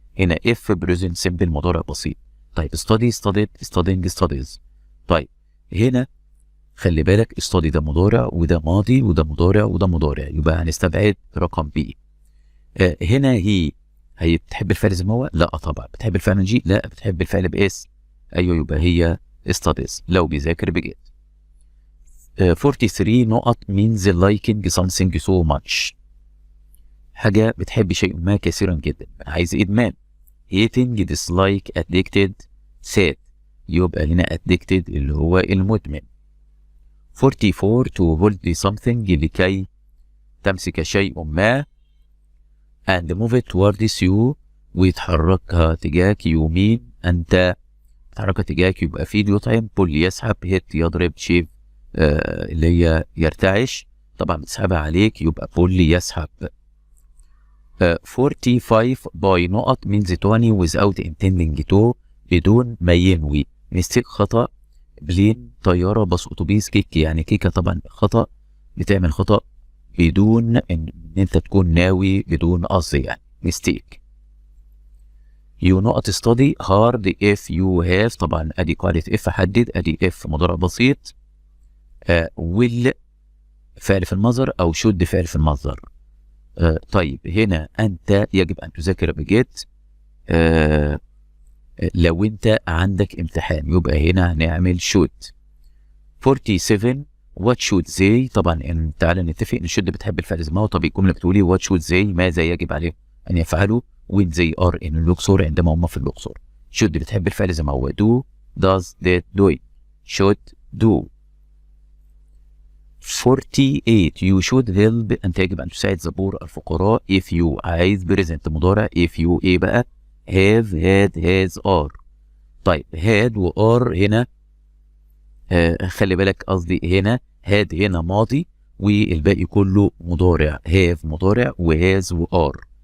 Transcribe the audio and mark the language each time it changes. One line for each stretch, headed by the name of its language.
Arabic: هنا if present simple مضارع بسيط.
English: طيب study studied studying studies.
Arabic: طيب هنا خلي بالك study ده مضارع وده ماضي وده مضارع وده مضارع، يبقى هنستبعد رقم بي. هنا هي بتحب الفعل زي ما هو؟ لا طبعا. بتحب الفعل جي؟ لا. بتحب الفعل باس؟ ايوه، يبقى هي studies لو بيذاكر بجد. 43 نقط
English: means liking something so much،
Arabic: حاجة بتحب شيء ما كثيرا جدا، عايز إدمان.
English: hating dislike addicted sad، يبقى هنا addicted اللي هو المدمن. 44 to hold something
Arabic: لكي تمسك شيء ما
English: and move it towards you
Arabic: ويتحركها تجاهك. يمين أنت تحركها تجاهك، يبقى feed يطعم، pull يسحب، hit يضرب، shave اللي هي يرتعش، طبعا بتسحبها عليك يبقى pull يسحب.
English: 45 by نقط means 20 without intending to
Arabic: بدون ما ينوي. mistake خطأ، بلين طيارة، باص أتوبيس، كيك يعني كيكة، طبعا خطأ، بتعمل خطأ بدون ان انت تكون ناوي، بدون قصد يعني mistake.
English: you نقط study hard if you have،
Arabic: طبعا ادي قاعدة if حدد، ادي if مضارع بسيط، will فعل في المصدر او should فعل في المصدر. طيب هنا انت يجب ان تذاكر بجد لو انت عندك امتحان، يبقى هنا هنعمل should. 47 what should they، طبعا تعالى نتفق ان should بتحب الفعل زي ما هو. طب الجمله بتقولي
English: what should they
Arabic: ماذا يجب عليهم ان يفعلوا
English: when they are in
Arabic: الأقصر عندما هم في الأقصر.
English: should
Arabic: بتحب الفعل زي ما هو
English: do does did doing should do. 48 you should help
Arabic: أنت يجب أن تساعد
English: the poor الفقراء. if you
Arabic: عايز
English: present مضارع، if you إيه بقى؟ have had has are.
Arabic: طيب had و are هنا خلي بالك قصدي هنا had هنا ماضي والباقي كله مضارع، have مضارع وhas و are.